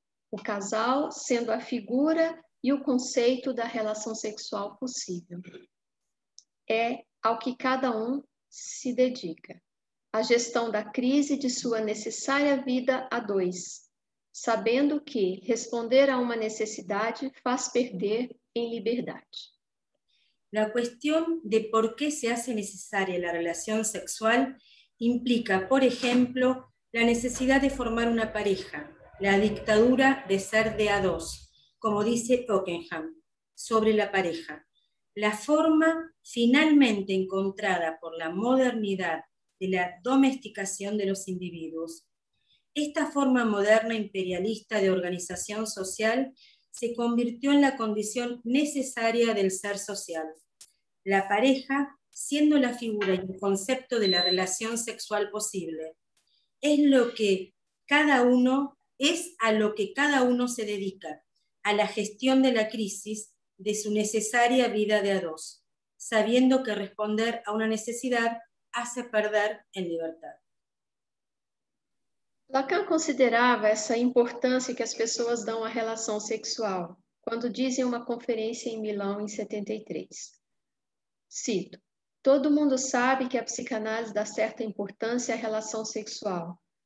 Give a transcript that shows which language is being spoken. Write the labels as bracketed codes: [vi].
[pt] O casal sendo a figura e o conceito da relação sexual possível. É ao que cada um se dedica. A gestão da crise de sua necessária vida a dois, sabendo que responder a uma necessidade faz perder em liberdade. [es] La cuestión de por qué se hace necesaria la relación sexual implica, por ejemplo, la necesidad de formar una pareja, la dictadura de ser de a dos, como dice Ockenghen, sobre la pareja. La forma finalmente encontrada por la modernidad de la domesticación de los individuos. Esta forma moderna imperialista de organización social se convirtió en la condición necesaria del ser social. La pareja siendo la figura y el concepto de la relación sexual posible. Es lo que cada uno, es a lo que cada uno se dedica, a la gestión de la crisis de su necesaria vida de a dos, sabiendo que responder a una necesidad hace perder en libertad. [pt] Lacan considerava essa importância que as pessoas dão à relação sexual, quando diz em uma conferência em Milão em 73. Cito: todo mundo sabe que a psicanálise dá certa importância à relação sexual.